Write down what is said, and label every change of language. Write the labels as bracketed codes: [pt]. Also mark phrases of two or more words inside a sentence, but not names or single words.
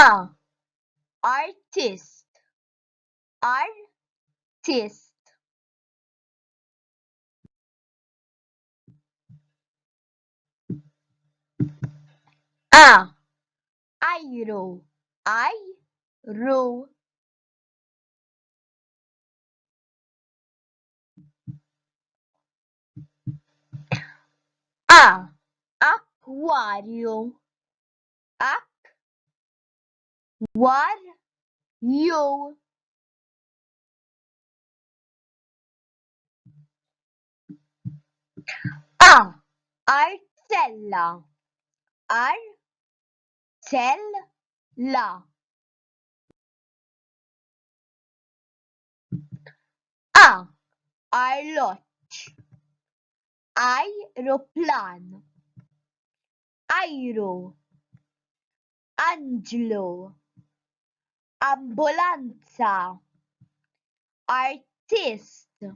[mt] Artist. Artist. A. Ajru. Ajru. A. Akwarju. Akwarju. A. Artella. Artella. A. Arloġġ. Ajruplan. Ajru. Anġlu. Ambulanza. Artist.